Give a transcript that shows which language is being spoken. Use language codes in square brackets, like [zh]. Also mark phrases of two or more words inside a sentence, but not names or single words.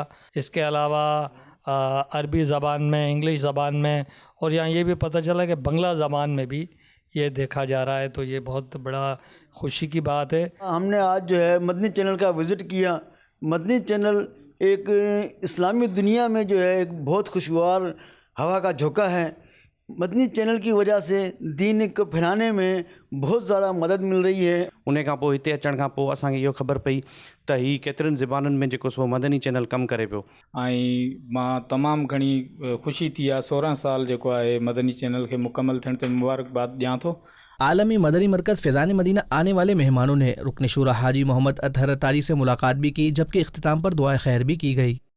[ur] اس کے علاوہ عربی زبان میں، انگلش زبان میں، اور یہاں یہ بھی پتہ چلا کہ بنگلہ زبان میں بھی یہ دیکھا جا رہا ہے، تو یہ بہت بڑا خوشی کی بات ہے۔ ہم نے آج جو ہے مدنی چینل کا وزٹ کیا۔ مدنی چینل ایک اسلامی دنیا میں جو ہے ایک بہت خوشگوار ہوا کا جھونکا ہے۔ مدنی چینل کی وجہ سے دین کو پھیلانے میں بہت زیادہ مدد مل رہی ہے۔ [sd] उन खां पोइ हिते अचण खां पोइ असांखे इहो ख़बर पई त हीउ केतिरनि ज़बानुनि में जेको सो मदनी चैनल कमु करे पियो। ऐं मां तमामु घणी ख़ुशी थी आहे। 16 साल जेको आहे मदनी चैनल खे मुकमल थियण ते मुबारकबाद ॾियां थो। [ur] عالمی مدنی مرکز فیضان مدینہ آنے والے مہمانوں نے رکن شورا حاجی محمد اطہر اتاری سے ملاقات بھی کی، جبکہ اختتام پر دعائے خیر بھی کی گئی۔